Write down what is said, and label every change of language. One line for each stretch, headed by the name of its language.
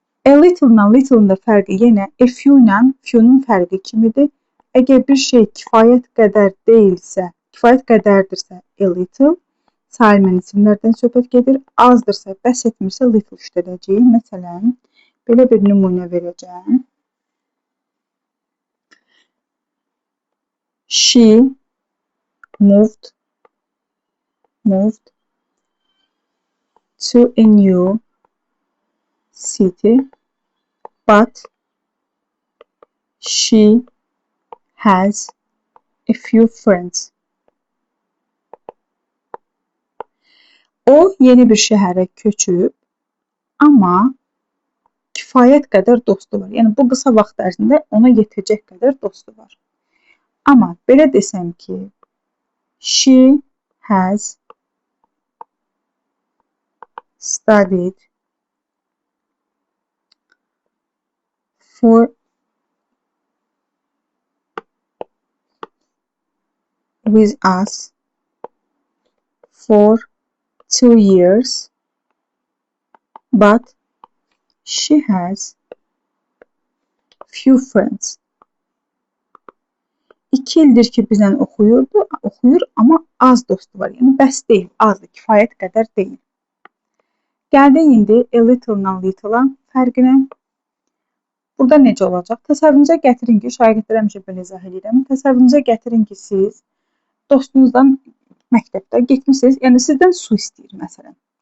Azerbaijani: A little ilə little-ın da fərqi yenə a few ilə few'nun fərqi kimidir. Əgər bir şey kifayət qədər deyilsə, kifayət qədərdirsə a little, sayılmayan isimlərdən söhbət gedir. Azdırsa, bəs etmirsə little işlədəcəyik. Məsələn, belə bir nümunə verəcəm.
English: She moved to a new city, but she has a few friends.
Azerbaijani: O yeni bir şəhərə köçüb, amma kifayət qədər dostu var. Yəni bu qısa vaxt ərzində ona yetəcək qədər dostu var. Amma belə desəm ki,
English: she has studied with us for 2 years, but she has few friends.
Azerbaijani: 2 ildir ki bizlə oxuyur, amma az dostu var. Yəni bəs deyil, azdır, kifayət qədər deyil. Gəldik indi a little-dan little-a fərqinə. Burada necə olacaq? Təsəvvürünüzə gətirin ki, şagirdlərə həmişə belə izah edirəm. Təsəvvürünüzə gətirin ki, siz dostunuzdan məktəbdə getmişsiniz, yəni sizdən su istəyir məsələn.